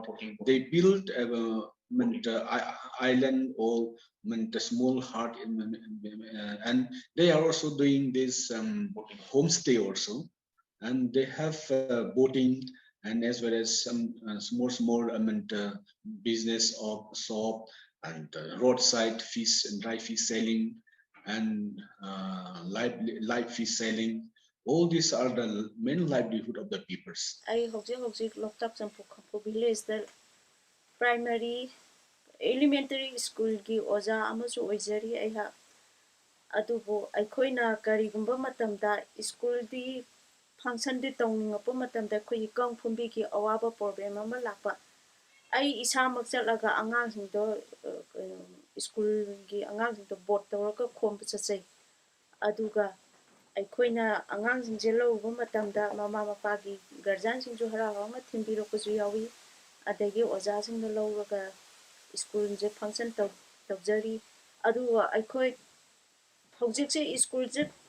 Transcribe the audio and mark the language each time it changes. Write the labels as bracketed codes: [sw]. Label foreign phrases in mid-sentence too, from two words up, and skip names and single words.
[en] They built island or a small hut and they are also doing this homestay also, and they have boating and as well as some small business of shop and roadside fish and dry fish selling and live fish selling. All these are the main livelihood of the peoples. [mni] I hojik Loktak Champu Khampu village [en] the primary elementary school [mni] gi oja amasu oizari ai ha adubu aikoina karigumba matamda school di function di tongningopa matamda khoi kang phumbi gi awaba problem ama lakpa ai isa makchalaga angang singdo school gi angang singdo board tawraka khom chachai aduga aikoina angang singje lawuba matamda mama mapagi guardian singju harawa ma thimbiro kuju yawi adagi oja singdo lawraga school je function tawjari aduga aikoi hojik se school je